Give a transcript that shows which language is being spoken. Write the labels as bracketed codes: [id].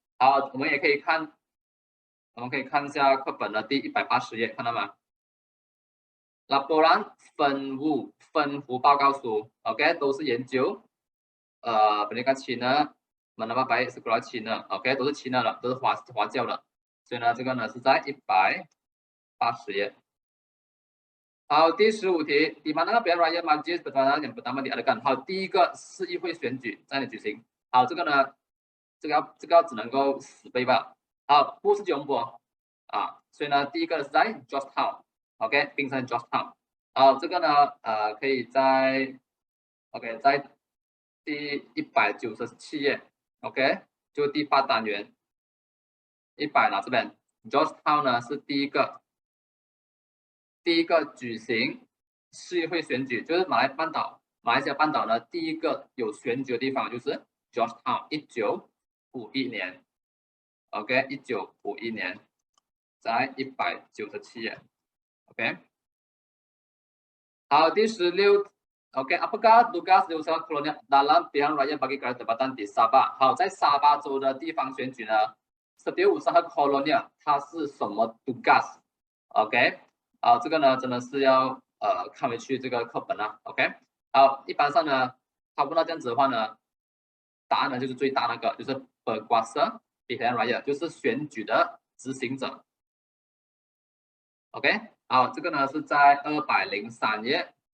[zh] 好，我们可以看一下课本的第180页，看到吗？laporan 分务报告书 ，OK， 都是研究 [ms] pendidikan Cina menambah baik sekolah Cina， [zh] OK， 都是 Cina 的，都是华教的，所以呢，这个呢是在180页。 [ms] 好，第15题，di mana pilihan raya majlis pertahanan yang pertama diadakan？ [zh] 好，第一个市议会选举在哪里举行？好，这个呢，这个只能够死背吧。好，不是吉隆坡啊，所以呢，第一个是在 Georgetown。OK， 槟城 Georgetown。好，这个呢，可以在 OK， 在第197页 ，OK， 就第8单元100了，这边 Georgetown 呢是第一个举行市议会选举，就是马来西亚半岛呢第一个有选举的地方就是 Georgetown， 1951年 ，OK， 1951年，在197页 ，OK。 [ms] 好，第16 ，OK，apakah tugas diusaha kolonial dalam pilihan raya bagi kerajaan tempatan di Sabah？ [zh] 好，在沙巴州的地方选举呢，setiausaha kolonial 它是什么 tugas？OK， 好，这个呢真的是要看回去这个课本啊 ，OK， 好，一般上呢，他问到这样子的话呢，答案呢就是最大那个，就是 [ms] berkuasa pilihan raya， [zh] 就是选举的执行者 ，OK， 好，这个呢是在203页。